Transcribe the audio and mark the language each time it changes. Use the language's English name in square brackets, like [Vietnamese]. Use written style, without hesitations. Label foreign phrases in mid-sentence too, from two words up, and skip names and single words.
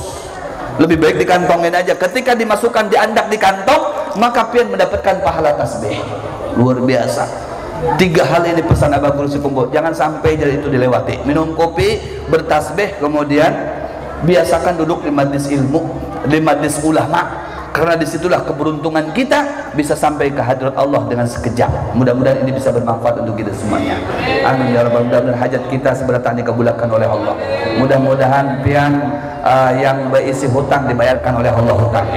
[Indonesian] Lebih baik dikantongin aja. Ketika dimasukkan diandak di kantong, maka pian mendapatkan pahala tasbih. Luar biasa. 3 hal ini pesan Abah Guru sekumpul. Jangan sampai jadi itu dilewati. Minum kopi, bertasbih, kemudian biasakan duduk di majlis ilmu, di majlis ulama. Karena disitulah keberuntungan kita bisa sampai ke hadirat Allah dengan sekejap. Mudah-mudahan ini bisa bermanfaat untuk kita semuanya. [Arabic] Amin ya rabbal alamin. [Indonesian] Hajat kita seberatan dikabulkan oleh Allah. Mudah-mudahan pian yang berisi hutang dibayarkan oleh Allah hutangnya.